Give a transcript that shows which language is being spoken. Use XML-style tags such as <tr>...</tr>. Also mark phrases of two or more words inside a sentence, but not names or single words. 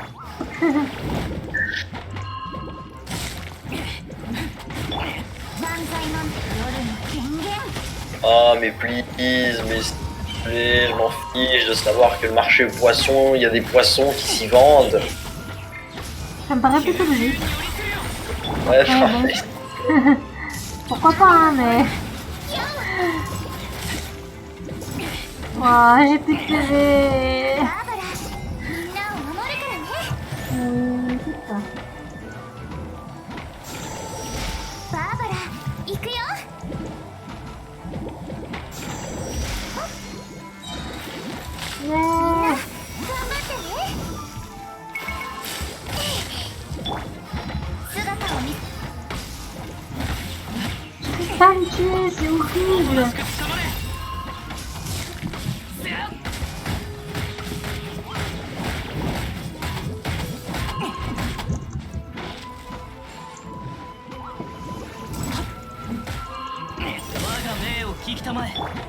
<fr>Oh mais please, mais s'il te plaît, je m'en fiche de savoir que le marché aux poissons, il y a des poissons qui s'y vendent. Ça me paraît plutôt logique. Ouais, bon. Pourquoi pas, hein, mais... Oh, j'ai plus de PV.</fr> <ja>バーバラ、みんなを守るからね。</ja> <fr>Putain.</fr> <ja>バーバラ、行くよ。 Yeah. 頑張ってね。姿を見</ja> <fr>Je peux pas me tuer, c'est horrible.</fr> <ja>捕まれ 我が命を聞きたまえ</ja>